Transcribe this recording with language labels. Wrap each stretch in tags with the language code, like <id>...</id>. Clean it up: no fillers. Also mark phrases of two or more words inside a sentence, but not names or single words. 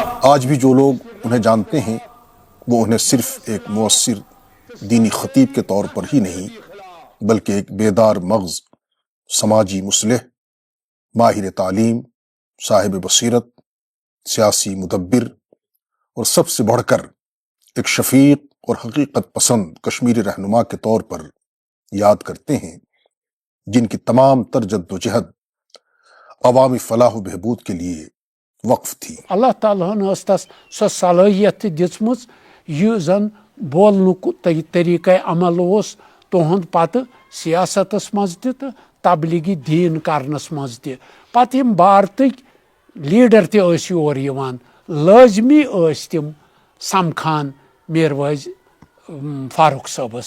<ur>آج بھی جو لوگ انہیں جانتے ہیں وہ انہیں صرف ایک مؤثر دینی خطیب کے طور پر ہی نہیں بلکہ ایک بیدار مغز سماجی مصلح ماہر تعلیم صاحب بصیرت سیاسی مدبر اور سب سے بڑھ کر ایک شفیق اور حقیقت پسند کشمیری رہنما کے طور پر یاد کرتے ہیں جن کی تمام تر جد و جہد عوامی فلاح و بہبود کے لیے وقف تھی</ur> <ks>اللہ تعالیٰ ہن ٲس تس سۄ صلٲحیت تہِ دِژمٕژ یہِ زن بولنُک طریٖقے عمل اوس تُہُنٛد پتہٕ سیاستس منٛز تہِ تہٕ تبلیغی دیٖن کرنس منٛز تہِ پتہٕ یِم بھارتٕکۍ لیٖڈر تہِ ٲسۍ یور یِوان لٲزمی ٲسۍ تِم سمکھان میر وٲعظ فاروق صٲبس</ks>